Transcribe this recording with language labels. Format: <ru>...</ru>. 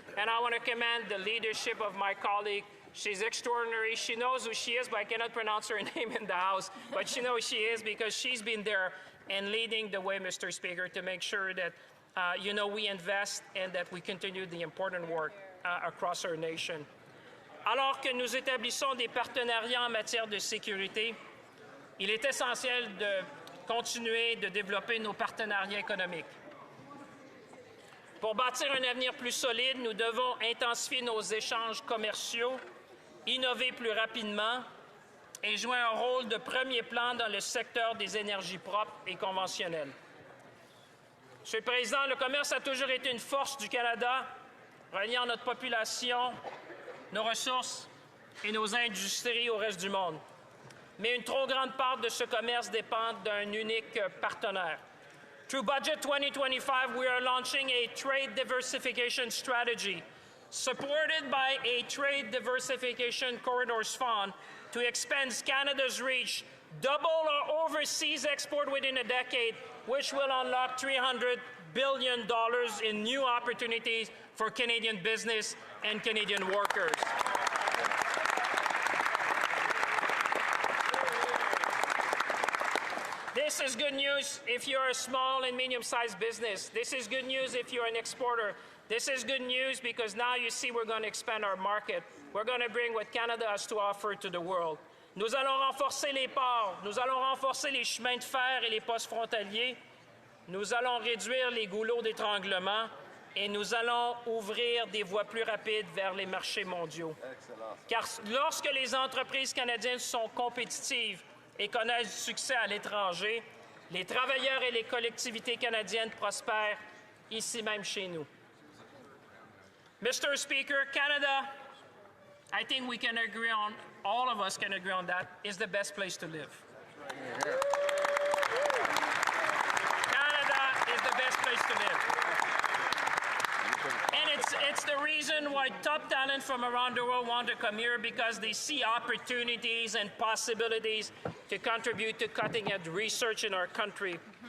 <en>And I want to commend the leadership of my colleague. She's extraordinary. She knows who she is, but I cannot pronounce her name in the House. But she knows who she is because she's been there and leading the way, Mr. Speaker, to make sure that, we invest and that we continue the important work across our nation.</en> <fr>Alors que nous établissons des partenariats en matière de sécurité, il est essentiel de continuer de développer nos partenariats économiques. Pour bâtir un avenir plus solide, nous devons intensifier nos échanges commerciaux, innover plus rapidement et jouer un rôle de premier plan dans le secteur des énergies propres et conventionnelles. Monsieur le Président, le commerce a toujours été une force du Canada, reliant notre population, nos ressources et nos industries au reste du monde. Mais une trop grande part de ce commerce dépend d'un unique partenaire.</fr> <en>Through Budget 2025, we are launching a trade diversification strategy, supported by a Trade Diversification Corridors Fund to expand Canada's reach, double our overseas export within a decade, which will unlock $300 billion in new opportunities for Canadian business and Canadian workers. This is good news if you're a small and medium-sized business. This is good news if you're an exporter. This is good news because now you see we're going to expand our market. We're going to bring what Canada has to offer to the world.</en> <fr>Nous allons renforcer les ports, nous allons renforcer les chemins de fer et les postes frontaliers. Nous allons réduire les goulots d'étranglement et nous allons ouvrir des voies plus rapides vers les marchés mondiaux. Excellent. Car lorsque les entreprises canadiennes sont compétitives et connaissent du succès à l'étranger, les travailleurs et les collectivités canadiennes prospèrent ici même chez nous.</fr> <en>Mr. Speaker, Canada, I think we can agree on, all of us can agree on that, is the best place to live. Canada is the best place to live. And it's the reason why top talent from around the world want to come here, because they see opportunities and possibilities to contribute to cutting-edge research in our country.</en>